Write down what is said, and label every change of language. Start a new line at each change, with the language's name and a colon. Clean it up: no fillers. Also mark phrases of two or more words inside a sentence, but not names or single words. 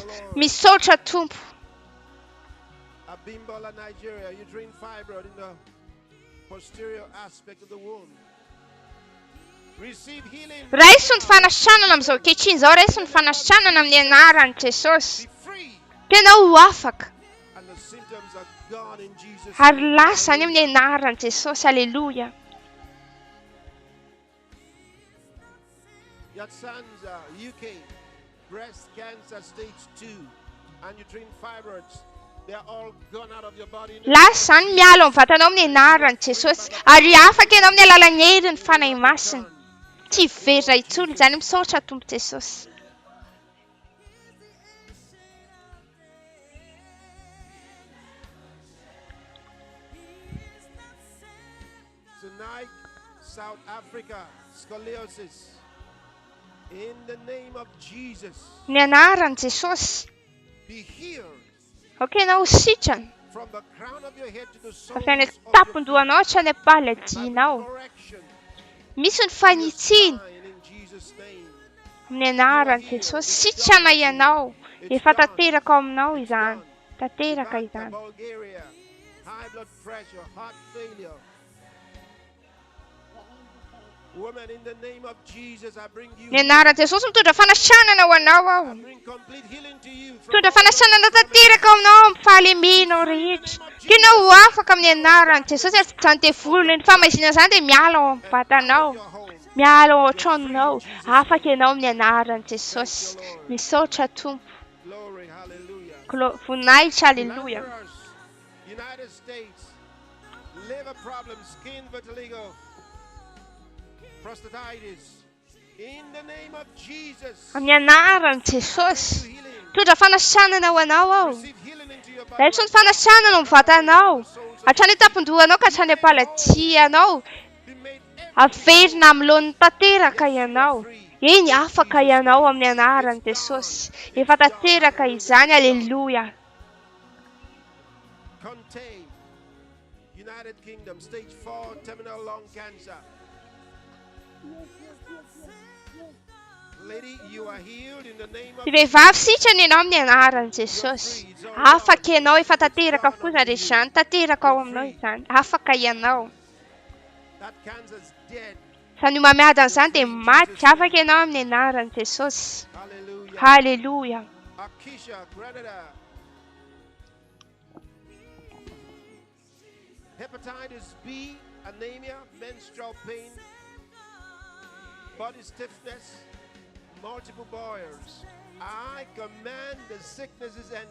Malagasy: Misaotra Tompo.
English: Abimbola, Nigeria, uterine fibroid in the posterior aspect of the womb. Receive healing.
Malagasy: Raiso ny fanasitranana amin'izao ankehitriny izao, raiso ny fanasitranana amin'ny anaran'i Jesosy.
English: Be free.
Malagasy: Tena ho afaka
English: And the symptoms are gone in Jesus'
Malagasy: ary
English: name.
Malagasy: lasa any amin'ny anaran'i Jesosy. Aleluia.
English: Yatsanza, UK, breast cancer stage 2 and uterine fibroids. They're all gone out of your body. In the
Malagasy: Lasa izany miala ao amin'ny vatanao amin'ny anaran'i Jesosy ary afaka ianao amin'ny alalan'ny herin'ny fanahy masina. Tsy vera intsony izany, misaotra Tompo Jesosy.
English: Tonight, South Africa, scoliosis. In the name of Jesus,
Malagasy: Ny anaran'i Jesosy.
English: be healed
Malagasy: Okey, ianao ho sitrana.
English: from the crown of your head to the soles
Malagasy: Avy any
English: of your
Malagasy: tampon-dohanao hatrany
English: by
Malagasy: am-palajianao.
English: correction.
Malagasy: Misy ny fanitsiny
English: Sign in Jesus' name.
Malagasy: amin'ny anaran'i Jesosy. Sitrana ianao. Efa tanteraka ao aminao izany. Tanteraka
English: Back to
Malagasy: izany.
English: Bulgaria, high blood pressure, heart failure. Woman, in the name of Jesus, I bring you.
Malagasy: Ny anaran'i Jesosy mitondra fanasitranana ho anao aho.
English: I bring complete healing to you. From
Malagasy: Mitondra
English: all
Malagasy: fanasitranana tanteraka ao aminao amin'ny fahalemenao rehetra. Tena ho afaka amin'ny anaran'i Jesosy ary izany dia volony ny famaizina izany dia miala ao amin'ny vatanao.
English: your home.
Malagasy: Miala ao an-tranonao. Afaka ianao amin'ny anaran'i Jesosy. Misaotra Tompo.
English: Glory, hallelujah.
Malagasy: Voninahitra, aleluia.
English: Laborers, United States, liver problems, skin vitiligo, prostatitis. In the name of Jesus,
Malagasy: Amin'ny anaran'i Jesosy.
English: healing.
Malagasy: Mitondra fanasitranana ho anao aho.
English: Receive healing into your body.
Malagasy: Raiso ny fanasitranana ao amin'ny vatanao. Hatrany an-tampon-dohanao ka hatrany am-palajianao.
English: Be made
Malagasy: Averina amin'ny lohan'ny tanteraka ianao. Eny, afaka ianao amin'ny anaran'i Jesosy. Efa tanteraka izany, aleluia.
English: contained. United Kingdom, stage 4, terminal lung cancer. Lady, you are healed in the name of
Malagasy: Ty vehivavy sitrana ianao amin'ny anaran'i Jesosy. Afaka ianao, efa tanteraka avokoa izany rehetra izany. Tanteraka ao aminao izany. Afaka ianao.
English: that cancer is dead.
Malagasy: Izany homamiadana izany dia maty. Afaka ianao amin'ny anaran'i Jesosy.
English: Hallelujah.
Malagasy: Haleluia.
English: Akisha, Grenada. Hepatitis B, anemia, menstrual pain, body stiffness, multiple boils. I command the sicknesses and